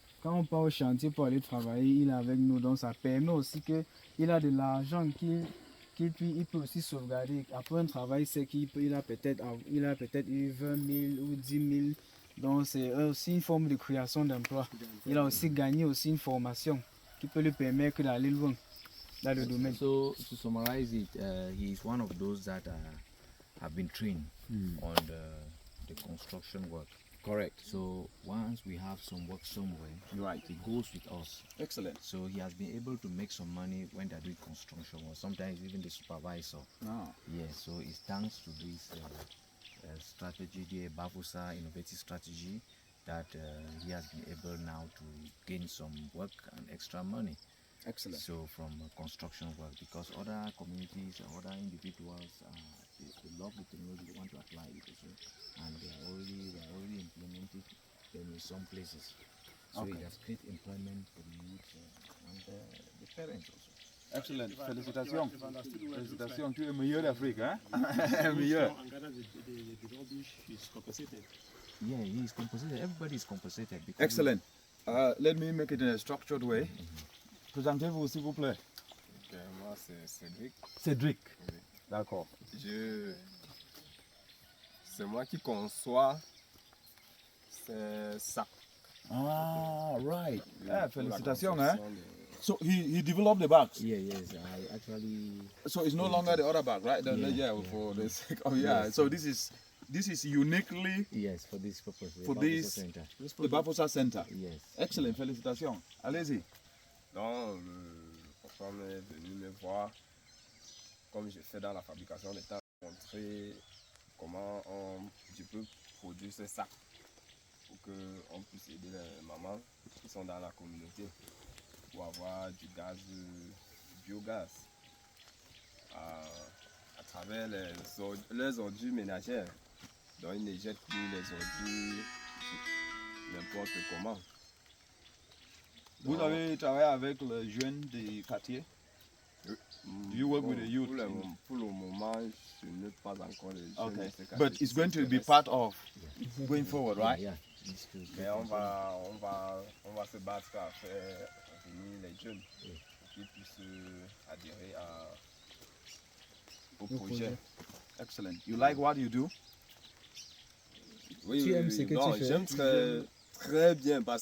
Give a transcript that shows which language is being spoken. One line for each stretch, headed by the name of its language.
French: Quand on part au chantier pour aller travailler, il est avec nous, donc ça permet aussi qu'il a de l'argent il peut aussi sauvegarder. Après un travail, c'est qu'il a peut-être eu 20 000 ou 10 000. Donc c'est aussi une forme de création d'emploi. Il a aussi gagné aussi une formation qui peut lui permettre d'aller loin dans le domaine.
English: So to summarize it, he is one of those that have been trained on the construction work. Correct. So once we have some work somewhere, Right. he goes with us. Excellent. So he has been able to make some money when they're doing construction, or sometimes even the supervisor. Yes, so it's thanks to this strategy, the Bavusa innovative strategy, that he has been able now to gain some work and extra money. Excellent. So from construction work, because other communities or other individuals, they love the technology, they want to apply it also, and they are already implemented them in some places. So it has created employment for the youth and the parents also.
French: Excellent. Félicitations. Félicitations. Tu es le meilleur d'Afrique, hein? Meilleur.
English: Yeah, he is compensated. Everybody is compensated. Excellent. Let me make it in a structured way.
French: Présentez-vous, s'il vous plaît. Okay, moi, c'est Cédric. Cédric. Oui. D'accord. C'est moi qui conçois ces sacs.
English: Ah, right. Yeah,
French: Félicitations, hein?
English: So he developed the bags. Yeah, yes, I actually. So it's no longer the other bag, right? Yeah. For the sake. Oh yeah. Yes. So this is uniquely Yes, for this purpose. For this- Center. the Bafosa Center. Yes.
French: Excellent. Félicitations. Allez-y. Donc, le patron est venu me voir, comme je fais dans la fabrication des temps, montrer comment je peux produire ces sacs pour qu'on puisse aider les mamans qui sont dans la communauté pour avoir du gaz, du biogaz à travers les ordures ménagères. Donc, ils ne jettent plus les ordures n'importe comment. Vous avez travaillé avec les jeunes des quartiers?
English: Do you work with the youth?
French: Pour le moment, je n'ai pas encore les jeunes.
English: Okay, but it's going to be part of going forward, right? Yeah.
French: Mais on va se battre à faire venir les jeunes pour qu'ils puissent adhérer au projet.
English: Excellent. You like what you do?
French: Oui, Tu aimes ce que non, tu fais? j'aime très bien parce